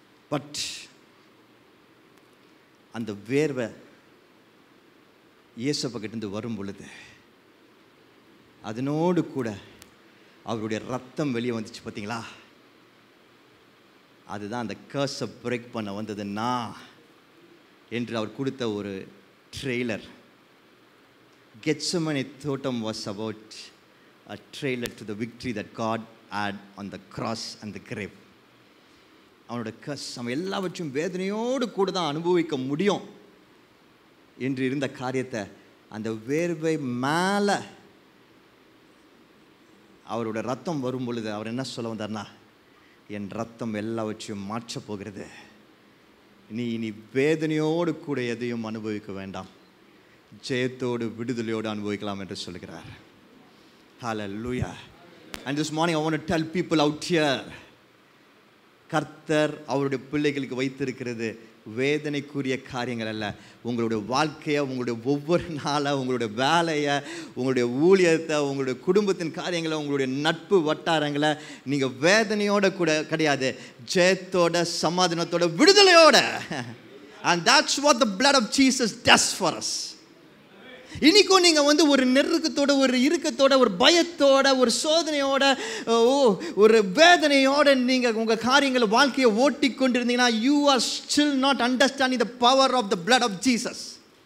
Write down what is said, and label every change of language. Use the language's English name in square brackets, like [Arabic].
[Tamil] But அந்த வேர்வை இயேசுப்பக்கிட்டேருந்து வரும் பொழுது அதனோடு கூட அவருடைய ரத்தம் வெளியே வந்துச்சு. பார்த்தீங்களா, அதுதான் அந்த கர்ஸை பிரேக் பண்ண வந்ததுன்னா என்று அவர் கொடுத்த ஒரு ட்ரெய்லர். [English] Gethsemane தோட்டம் was about a trailer to the victory that God had on the cross and the grave. [Tamil] அவனோட கர்ஸ் அவன் எல்லாவற்றையும் வேதனையோடு கூட தான் அனுபவிக்க முடியும் என்று இருந்த காரியத்தை அந்த வேர்வை மேலே அவரோட ரத்தம் வரும் பொழுது அவர் என்ன சொல்ல வந்தார்னா, என் ரத்தம் எல்லாவற்றையும் மாற்றப் போகிறது, நீ இனி வேதனையோடு கூட எதையும் அனுபவிக்க வேண்டாம், ஜெயத்தோடு விடுதலையோடு அனுபவிக்கலாம் என்று சொல்கிறார். [English] Hallelujah. And this morning I want to tell people out here, [Tamil] கர்த்தர் அவருடைய பிள்ளைகளுக்கு வைத்திருக்கிறது வேதனைக்குரிய காரியங்கள் அல்ல. உங்களுடைய வாழ்க்கையை, உங்களுடைய ஒவ்வொரு நாளை, உங்களுடைய வேலையை, உங்களுடைய ஊழியத்தை, உங்களுடைய குடும்பத்தின் காரியங்களை, உங்களுடைய நட்பு வட்டாரங்களை நீங்கள் வேதனையோட கூட கிடையாது, ஜெயத்தோட, சமாதானத்தோட, விடுதலையோட. [English] And that's what the blood of Jesus does for us. [Tamil] இன்றைக்கும் நீங்கள் ஒரு நெருக்கத்தோட, ஒரு இறுக்கத்தோட, ஒரு பயத்தோட, ஒரு சோதனையோட, ஒரு வேதனையோட நீங்கள் உங்கள் காரியங்களை, வாழ்க்கையை ஓட்டி கொண்டிருந்தீங்கன்னா, [English] you are still not understanding the power of the blood of Jesus.